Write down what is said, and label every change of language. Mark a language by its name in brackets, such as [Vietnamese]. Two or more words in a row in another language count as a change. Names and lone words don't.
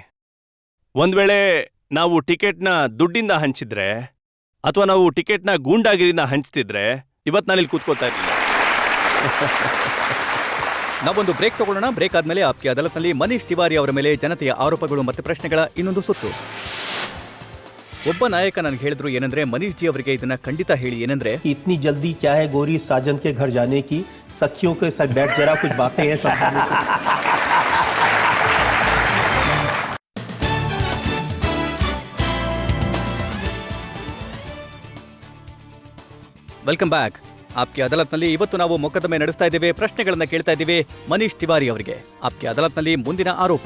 [Kannada] ಒಂದ್ ವೇಳೆ ನಾವು ಟಿಕೆಟ್ನ ದುಡ್ಡಿಂದ ಹಂಚಿದ್ರೆ ಅಥವಾ ನಾವು ಟಿಕೆಟ್ನ ಗೂಂಡಾಗಿರಿಯಿಂದ ಹಂಚ್ತಿದ್ರೆ ಇವತ್ತು ನಾನಿಲ್ಲಿ ಕೂತ್ಕೋತಾ ಇರಲಿಲ್ಲ. ನಾವೊಂದು ಬ್ರೇಕ್ ತಗೊಳ್ಳೋಣ. ಬ್ರೇಕ್ ಆದ್ಮೇಲೆ ಆಪ್ಕಿ ಅದಾಲತ್ನಲ್ಲಿ ಮನೀಶ್ ತಿವಾರಿ ಅವರ ಮೇಲೆ ಜನತೆಯ ಆರೋಪಗಳು ಮತ್ತೆ ಪ್ರಶ್ನೆಗಳ ಇನ್ನೊಂದು ಸುತ್ತು. ಒಬ್ಬ ನಾಯಕ ನನಗೆ ಹೇಳಿದ್ರು ಏನಂದ್ರೆ, ಮನೀಶ್ ಜಿ ಅವರಿಗೆ ಇದನ್ನ ಖಂಡಿತ ಹೇಳಿ ಏನಂದ್ರೆ, [Hindi] इतनी जल्दी क्या है गोरी साजन के घर जाने की, सखियों के साथ बैठ जरा कुछ बातें हैं समझाने को। [English] welcome back. [Kannada] ಆಪ್ಕಿ ಅದಾಲತ್ನಲ್ಲಿ ಇವತ್ತು ನಾವು ಮೊಕದ್ದಮೆ ನಡೆಸ್ತಾ ಇದ್ದೇವೆ, ಪ್ರಶ್ನೆಗಳನ್ನ ಕೇಳ್ತಾ ಇದ್ದೀವಿ ಮನೀಶ್ ತಿವಾರಿ ಅವರಿಗೆ. ಆಪ್ಕಿ ಅದಾಲತ್ನಲ್ಲಿ ಮುಂದಿನ ಆರೋಪ.